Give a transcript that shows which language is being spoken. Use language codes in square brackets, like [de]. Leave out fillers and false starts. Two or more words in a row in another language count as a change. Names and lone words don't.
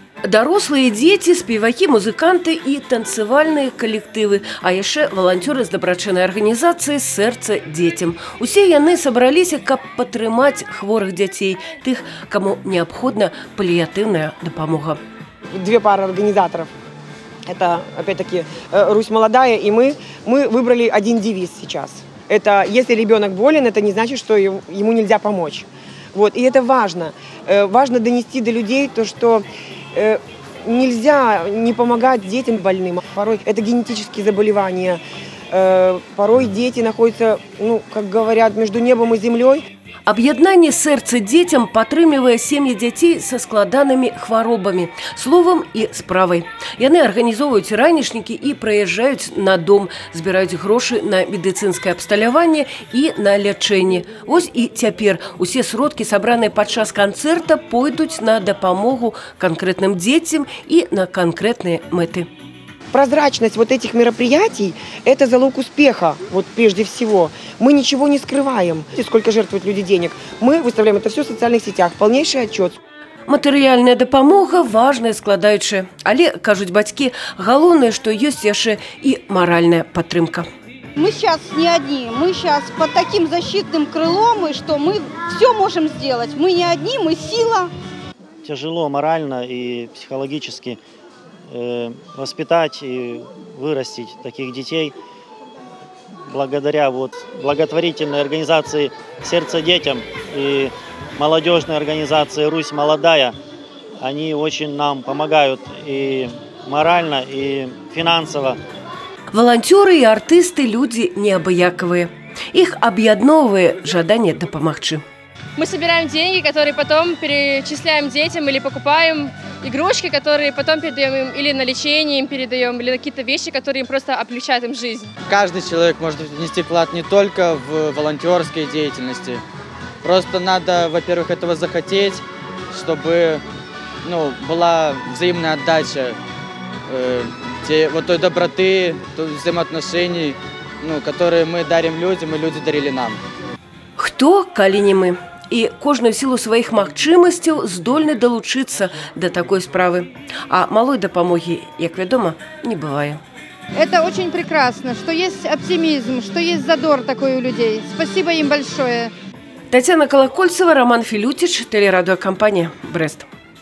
[be] Дарослыя дзеці, спевакі, музыканты і танцевальныя калектывы, а яшчэ валанцёры з дабрачыннай арганізацыі «Сэрца дзецям». Усе яны сабраліся, каб падтрымаць хворых дзяцей, тых, каму неабходна паліятыўная дапамога. [ru] Две пары организаторов. Это, опять-таки, «Русь молодая», и мы выбрали один девиз сейчас. Это «Если ребенок болен, это не значит, что ему нельзя помочь». Вот, и это важно. Важно донести до людей то, что нельзя не помогать детям больным. Порой это генетические заболевания. Порой дети находятся, как говорят, между небом и землей. [be] Аб'яднанне «Сэрца дзецям» падтрымлівае сем'і дзяцей са складанымі хваробамі, словам і справай. Яны арганізоўваюць ранішнікі і прыязджаюць на дом, збіраюць грошы на медыцынскае абсталяванне і на лячэнне. Вось і цяпер усе сродкі, сабраныя падчас канцэрта, пойдуць на дапамогу канкрэтным дзецям і на канкрэтныя мэты. [ru] Прозрачность вот этих мероприятий – это залог успеха, вот прежде всего. Мы ничего не скрываем, сколько жертвуют люди денег. Мы выставляем это все в социальных сетях, полнейший отчет. [be] Матэрыяльная дапамога важная складаючая, але, кажуць бацькі, галоўнае, што ёсць яшчэ і маральная падтрымка. [ru] Мы сейчас не одни, мы сейчас под таким защитным крылом, и что мы все можем сделать. Мы не одни, мы сила. Тяжело морально и психологически воспитать и вырастить таких детей. Благодаря благотворительной организации «Сэрца дзецям» и молодежной организации «Русь молодая», они очень нам помогают и морально, и финансово. Волонтеры и артисты – люди неабыякавыя. [be] Их аб'ядноўвае жаданне дапамагчы. [ru] Мы собираем деньги, которые потом перечисляем детям или покупаем игрушки, которые потом передаем им или на лечение им передаем, или на какие-то вещи, которые им просто облегчают им жизнь. Каждый человек может внести вклад не только в волонтерской деятельности. Просто надо, во-первых, этого захотеть, чтобы была взаимная отдача той доброты, взаимоотношений, которые мы дарим людям, и люди дарили нам. [be] Хто, калі не мы? І кожны [ru] в силу [be] сваіх магчымасцяў здольны далучыцца да такой справы. А малой дапамогі, як вядома, не бывае. [ru] Это очень прекрасно, что есть оптимизм, что есть задор такой у людей. Спасибо им большое. Татьяна Колокольцева, Роман Филютич, телерадиокомпания «Брест».